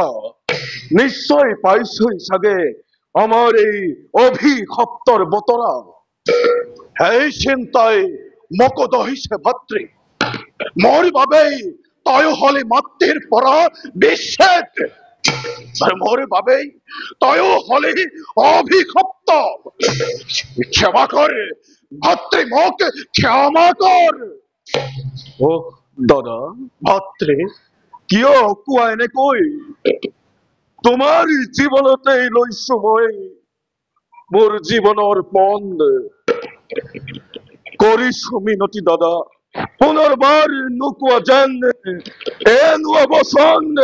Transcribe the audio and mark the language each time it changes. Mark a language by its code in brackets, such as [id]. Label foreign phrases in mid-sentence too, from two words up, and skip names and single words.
[as] নিশ্চয় পাইছই চাগে আমাৰ এই অভিশপ্তৰ বতৰা সেই চিন্তাই মোক দহিছে ভাতৃ মোৰ বাবেই তই হলি মাতৃৰ পৰা বিচ্ছেদ আর মোর বাবেই তয়ও হলি অভিশপ্ত ক্ষমা কর ভাতৃ মোক ক্ষমা কর ও দাদা ভাতৃ কিয় কোৱা এনেকৈ তোমাৰ জীৱনতেই লৈছো মই মোৰ জীৱনৰ পণ কৰিছো মিনতি দাদা পুনৰবাৰ নোকোৱা যেন এনো অৱচন